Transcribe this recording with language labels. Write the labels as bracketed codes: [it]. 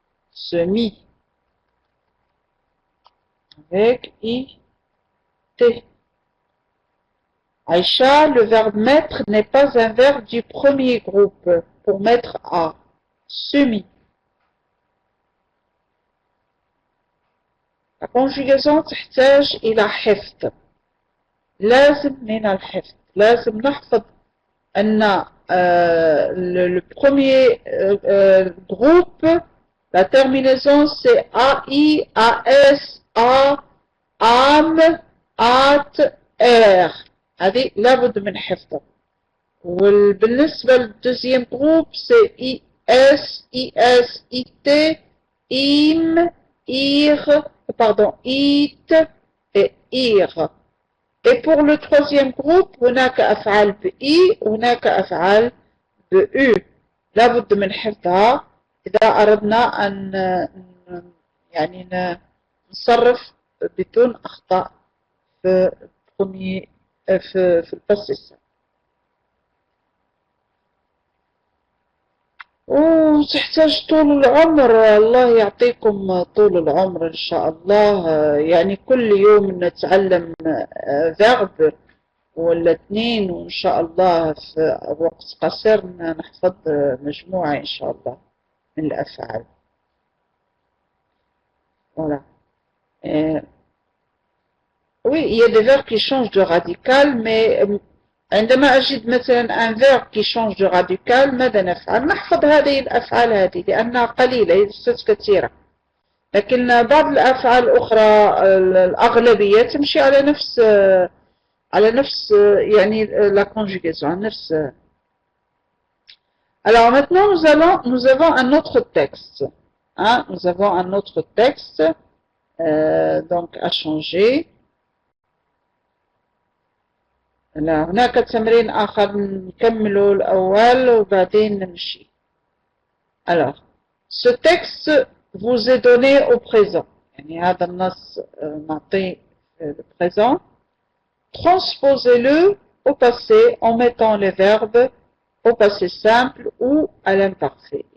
[fr] Se mit avec I-T. Aïcha, le verbe mettre n'est pas un verbe du premier groupe pour mettre à. Se mit. La conjugaison [ar] تحتاج إلى حفظ. لازم من الحفظ. لازم نحفظ أن [fr] le premier groupe, la terminaison c'est AI, AS, A, AM, AT, R. [ar] هذه لابد من حفظها. وبالنسبة للدوزيام [fr] groupe c'est IS, IS, IT, IM, IR, pardon, IT et IR. Et pour le troisième groupe, [ar] هناك أفعال بإي وهناك أفعال بأو. لابد من حفظها إذا أردنا أن يعني نصرف بدون أخطاء في الباس السابق. وتحتاج طول العمر. الله يعطيكم طول العمر إن شاء الله. يعني كل يوم نتعلم verb ولا اثنين وإن شاء الله في وقت قصير نحفظ مجموعة إن شاء الله من الأفعال. [fr] Voilà. Oui, il y a des verbes qui changent de radical, mais [ar] عندما أجد مثلا [fr] un verbe qui change de radical [ar] ماذا نفعل؟ نحفظ هذه الأفعال هذه لأنها قليلة ليست كثيرة. لكن بعض الأفعال الأخرى الأغلبية تمشي على نفس يعني [fr] la conjugaison, [ar] على نفس. [fr] Alors maintenant nous avons un autre texte. Hein, nous avons un autre texte donc à changer. [ar] لا هناك تمرين آخر نكمله الأول وبعدين نمشي. [fr] Alors, ce texte vous est donné au présent. [ar] يعني هذا النص معطي [fr] le présent. Transposez-le au passé en mettant les verbes au passé simple ou à l'imparfait.